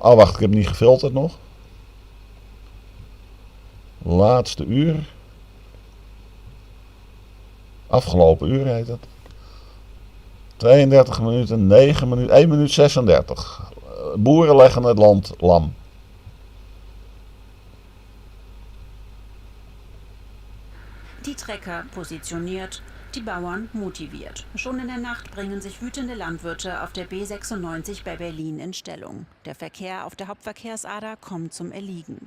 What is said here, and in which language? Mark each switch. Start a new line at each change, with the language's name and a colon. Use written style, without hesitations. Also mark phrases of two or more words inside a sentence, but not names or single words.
Dutch: Oh, wacht, ik heb niet gefilterd nog. Laatste uur. Afgelopen uur heet het. 32 minuten, 9 minuten, 1 minuut 36. Boeren leggen het land lam.
German: Die Trecker positioniert, die Bauern motiviert. Schon in der Nacht bringen sich wütende Landwirte auf der B96 bei Berlin in Stellung. Der Verkehr auf der Hauptverkehrsader kommt zum Erliegen.